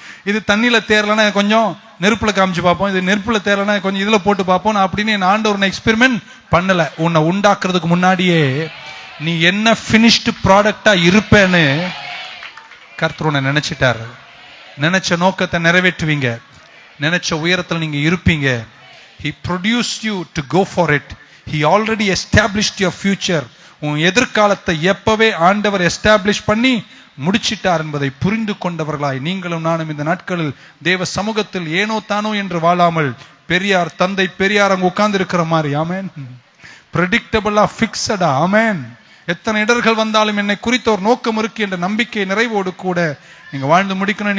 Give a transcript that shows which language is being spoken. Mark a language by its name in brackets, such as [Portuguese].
[Tamil] இது தண்ணியில தேரலன்னா கொஞ்சம் நெருப்புல காமிச்சு பார்ப்போம், இது நெருப்புல தேரலன்னா கொஞ்சம் இதுல போட்டு பார்ப்போம் அப்படின்னு என் ஆண்டவர் எக்ஸ்பெரிமெண்ட் பண்ணல. உன்னை உண்டாக்குறதுக்கு முன்னாடியே நீ என்ன பினிஷ்டு ப்ராடக்டா இருப்பேன்னு கர்த்தர் உன்னை நினைச்சிட்டாரு. நினைச்ச நோக்கத்தை நிறைவேற்றுவீங்க, நினைச்ச உயரத்தில் நீங்க இருப்பீங்க. [English] He produced you to go for it. He already established your future. [Tamil] உன் எதிர்காலத்தை எப்பவே ஆண்டவர் எஸ்டாப்ளிஷ் பண்ணி முடிச்சிட்டார் என்பதை புரிந்து கொண்டவர்களாய் நீங்களும் நானும் இந்த நாட்களில் தேவ சமூகத்தில் ஏனோ தானோ என்று வாழாமல், பெரியார் தந்தை பெரியார் அங்க உட்கார்ந்து இருக்கிற மாதிரி, ஆமென், பிரெடிக்டபிளா, பிக்ஸடா, ஆமென், எத்தனை இடர்கள் வந்தாலும் என்னை குறித்த ஒரு நோக்கம் இருக்கு என்ற நம்பிக்கை நிறைவோடு கூட நீங்க வாழ்ந்து முடிக்கணும்.